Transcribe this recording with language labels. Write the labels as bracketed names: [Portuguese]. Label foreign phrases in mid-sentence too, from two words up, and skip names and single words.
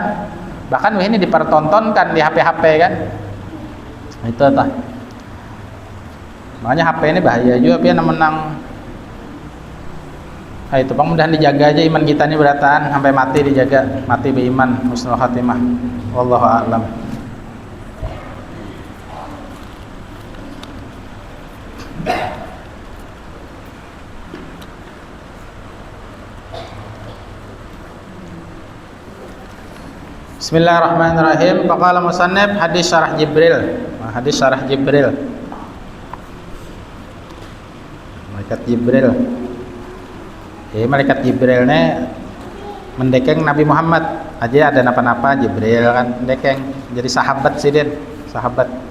[Indonesian] Bahkan ini dipertontonkan di HP-HP kan. [Banjar] Itu tah. [Indonesian] Makanya HP ini bahaya juga dia menang. [Banjar] Nah, itu bang mudahan dijaga aja iman kita ini beratan sampai mati, dijaga mati beriman [Arabic] حسن الخاتمة. والله أعلم. بسم الله الرحمن الرحيم. فقال المصنف حديث شرح جبريل. [Indonesian] Hadis syarah Jibril. Malaikat Jibril. [Banjar] Malaikat Jibril ini mendekeng Nabi Muhammad. Aja ada napa-napa Jibril kan mendekeng. Jadi sahabat sidin, sahabat.